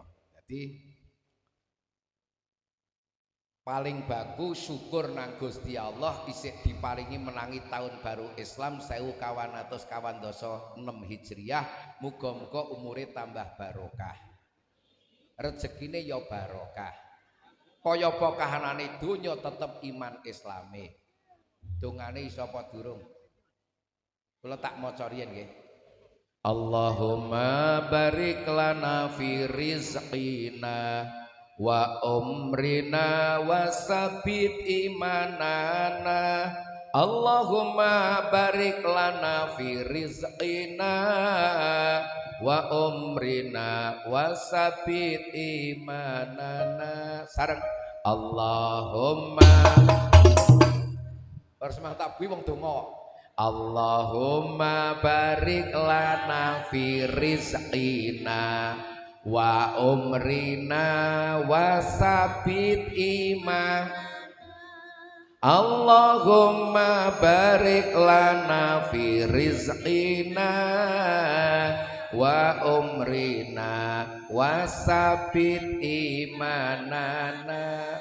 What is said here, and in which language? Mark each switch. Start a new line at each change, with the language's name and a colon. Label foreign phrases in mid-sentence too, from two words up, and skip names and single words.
Indonesian: Jadi paling bagus
Javanese: syukur nang Gusti Allah isih diparingi menangi tahun baru Islam 1426 Hijriah. Muga-muga umure tambah barokah. Rezekine ya barokah. Kaya apa kahanane donya tetep iman Islame. Dongane iso apa durung? Kula tak maca riyen nggih.
Arabic: اللهم بارك لنا في رزقنا وعمرنا وثبت إيماننا. اللهم بارك لنا في رزقنا وعمرنا وثبت إيماننا.
Javanese: Sareng
Arabic: اللهم رسول الله
Javanese: tak wong donga.
Arabic: اللهم بارك لنا في رزقنا وعمرنا وثبت إيمان. اللهم بارك لنا في رزقنا وعمرنا وثبت إيماننا.